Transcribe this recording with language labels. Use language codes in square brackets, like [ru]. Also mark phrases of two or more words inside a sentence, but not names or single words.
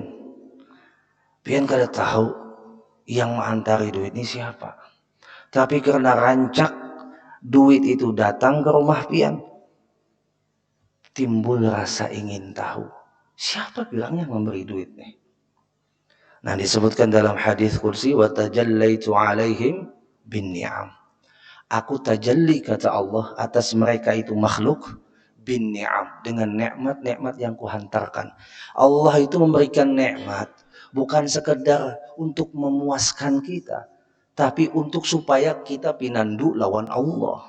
[bjn] Pian kada tahu yang mengantari duit ini siapa. Tapi karena rancak duit itu datang ke rumah pian, timbul rasa ingin tahu siapa bilangnya memberi duit nih. [id] Nah, disebutkan dalam hadis kursi, [ar] وتجليت عليهم بالنعم. [id] Aku tajalli, kata Allah, atas mereka itu makhluk, bin ni'am, dengan nikmat-nikmat yang kuhantarkan. Allah itu memberikan nikmat bukan sekedar untuk memuaskan kita, tapi untuk supaya kita [bjn] pinandu lawan Allah.